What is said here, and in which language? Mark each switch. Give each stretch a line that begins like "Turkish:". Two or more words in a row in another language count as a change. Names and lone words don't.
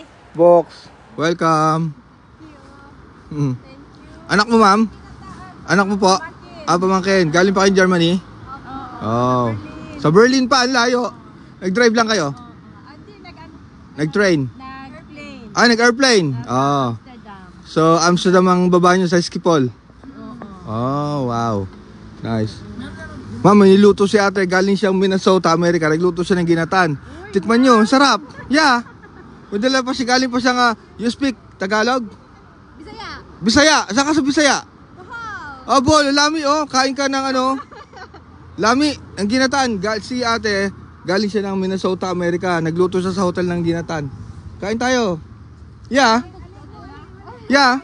Filipino: Box. Welcome. Anak mo, ma'am? Anak mo po? Pamangkin. Galing pa kayo Germany? Oh. Sa Berlin pa, ang layo. Nag-drive lang kayo? Nag-train? Nag-plane. Nag-airplane? Oh. So, Amsterdam ang baba nyo sa Schiphol?
English: Oh, wow. Nice.
Filipino: Ma'am, may niluto si ate. Galing siyang Minnesota, America. Nagluto siya ng ginatan. Tikman nyo, ang sarap. Yeah. Madala pa siya, galing pa siya nga.
English: You speak Tagalog?
Filipino: Bisaya. Bisaya. Saan ka sa Bisaya? Oh, bol, lami oh. Kain ka ng ano? Lami, ang ginatan. Si ate, galing siya ng Minnesota, America. Nagluto siya sa hotel ng ginatan. Kain tayo.
English: Yeah. Yeah.